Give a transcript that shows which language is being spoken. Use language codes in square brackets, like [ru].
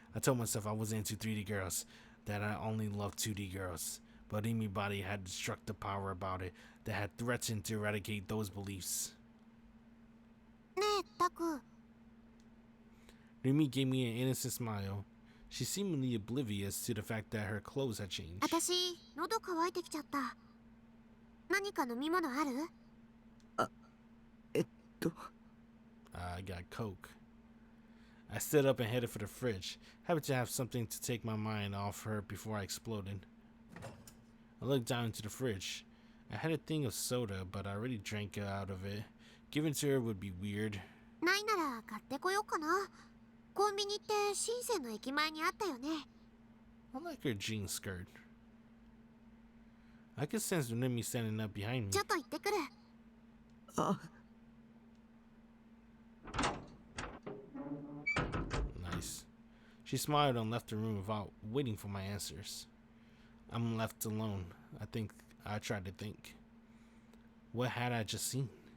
[en] I told myself I wasn't into 3D girls, that I only loved 2D girls. But Rimi's body had destructive power about it that had threatened to eradicate those beliefs. [ja] ねえ、タク。 [en] Rimi gave me an innocent smile. She seemingly oblivious to the fact that her clothes had changed. [ja] 私、喉乾いてきちゃった。何か飲み物ある？ [en] I got Coke. I stood up and headed for the fridge, happy to have something to take my mind off her before I exploded. I looked down into the fridge. I had a thing of soda, but I already drank out of it. Giving to her would be weird. [ja] ないなら買ってこようかな。コンビニって深センの駅前にあったよね。 [en] I like her jean skirt. I could sense Rimi standing up behind me. [ja] ちょっと行ってくる。 [en] Nice. She smiled and left the room without waiting for my answers. I'm left alone. I tried to think. What had I just seen?